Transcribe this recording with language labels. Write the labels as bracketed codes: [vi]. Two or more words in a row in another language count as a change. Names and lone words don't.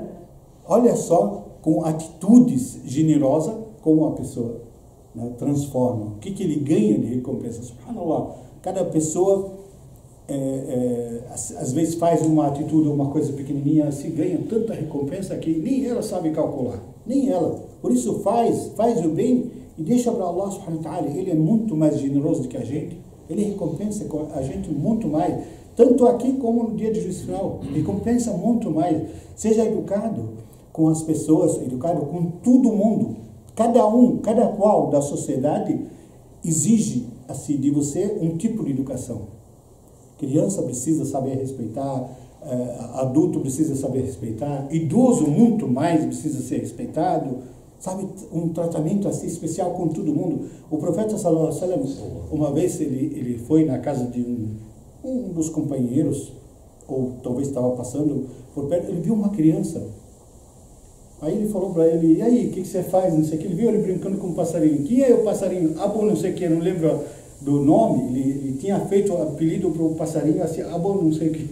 [pt] Olha só, com atitudes generosas, como a pessoa, né, transforma. O que ele ganha de recompensa? Subhanallah. Cada pessoa, às vezes, faz uma atitude, uma coisa pequenininha, assim, ganha tanta recompensa que nem ela sabe calcular. Nem ela. Por isso faz o bem e deixa para Allah [ar] سبحانه وتعالى. [pt] Ele é muito mais generoso do que a gente. Ele recompensa a gente muito mais. Tanto aqui como no dia de juízo final. Recompensa muito mais. Seja educado com as pessoas, educado com todo mundo. Cada qual da sociedade exige assim, de você um tipo de educação. Criança precisa saber respeitar, adulto precisa saber respeitar, idoso muito mais precisa ser respeitado, sabe, um tratamento assim especial com todo mundo. O profeta [ar] صلى الله عليه وسلم, [pt] uma vez ele foi na casa de um dos companheiros, ou talvez estava passando por perto, ele viu uma criança. Aí ele falou para ele, e aí, o que você faz? Não sei o que. Ele viu ele brincando com um passarinho. Quem é o passarinho? Abu não sei o que, não lembro do nome. Ele tinha feito o apelido para o passarinho, assim, Abu não sei o que.